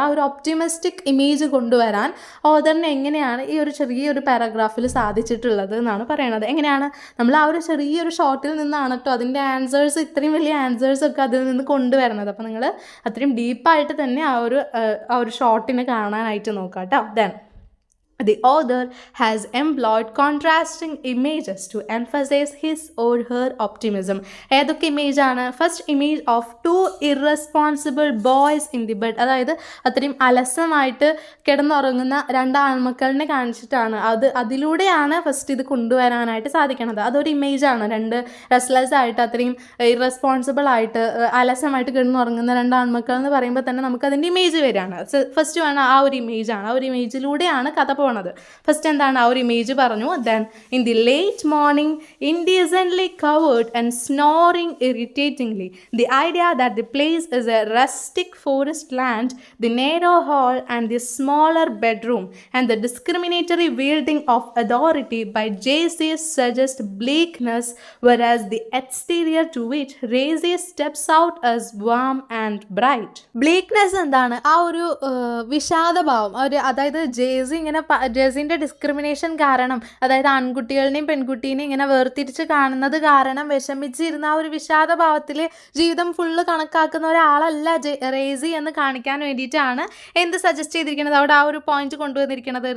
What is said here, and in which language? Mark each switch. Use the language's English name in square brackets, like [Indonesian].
[Malayalam] ആ ഒരു optimistic image കൊണ്ടുവരാൻ ഓതറിന് എങ്ങനെയാണ് ഈ ഒരു ചെറിയൊരു പാരഗ്രാഫിൽ സാധിച്ചിട്ടുള്ളത് എന്നാണ് പറയണത്. എങ്ങനെയാണ്, നമ്മൾ ആ ഒരു ചെറിയൊരു ഷോർട്ടിൽ നിന്നാണ് കേട്ടോ അതിൻ്റെ ആൻസേഴ്സ്, ഇത്രയും വലിയ ആൻസേഴ്സൊക്കെ അതിൽ നിന്ന് കൊണ്ടുവരണത്. അപ്പോൾ നിങ്ങൾ അത്രയും ഡീപ്പായിട്ട് തന്നെ ആ ഒരു ഷോർട്ടിനെ കാണാനായിട്ട് നോക്കാം കേട്ടോ. [English] Then the author has employed contrasting images to emphasize his or her optimism. [Malayalam] ഏതൊക്കെ ഇമേജ് ആണ്? [English] First image of 2 irresponsible boys in the bed. [Malayalam] അതായത് അത്രയും അലസമായിട്ട് കിടന്നുറങ്ങുന്ന 2 ആൺമക്കളിനെ കാണിച്ചിട്ടാണ് അതിലൂടെയാണ് ഫസ്റ്റ് ഇത് കൊണ്ടുവരാനായിട്ട് സാധിക്കണത്. അതൊരു ഇമേജാണ്. 2 റെസ്ലെസ് ആയിട്ട് അത്രയും ഇറസ്പോൺസിബിൾ ആയിട്ട് അലസമായിട്ട് കിടന്നുറങ്ങുന്ന 2 ആൺമക്കൾ എന്ന് പറയുമ്പോൾ തന്നെ നമുക്ക് അതിൻ്റെ ഇമേജ് വരികയാണ്. ഫസ്റ്റ് വേണം ആ ഒരു ഇമേജാണ്. ആ ഒരു ഇമേജിലൂടെയാണ് കഥ പോണത്. ഫസ്റ്റ് എന്താണ് ആ ഒരു ഇമേജ് പറഞ്ഞു. [English] Then in the late morning indecently covered and snoring irritatingly. The idea that the place is a rustic forest land, the narrow hall and the smaller bedroom, and the discriminatory wielding of authority by JC suggest bleakness, whereas the exterior to which Razy steps out is warm and bright. [Malayalam] Bleakness എന്താണ്? ആ ഒരു വിഷാദഭാവം, അതായത് ജേസിൻ്റെ discrimination കാരണം, അതായത് ആൺകുട്ടികളുടെയും പെൺകുട്ടീനെയും ഇങ്ങനെ വേർതിരിച്ച് കാണുന്നത് കാരണം വിഷമിച്ചിരുന്ന ആ ഒരു വിഷാദഭാവത്തിൽ ജീവിതം ഫുള്ള് കണക്കാക്കുന്ന ഒരാളല്ല റേസി എന്ന് കാണിക്കാൻ വേണ്ടിയിട്ടാണ് എന്ത് സജസ്റ്റ് ചെയ്തിരിക്കുന്നത്, അവിടെ ആ ഒരു പോയിന്റ് കൊണ്ടുവന്നിരിക്കുന്നത്.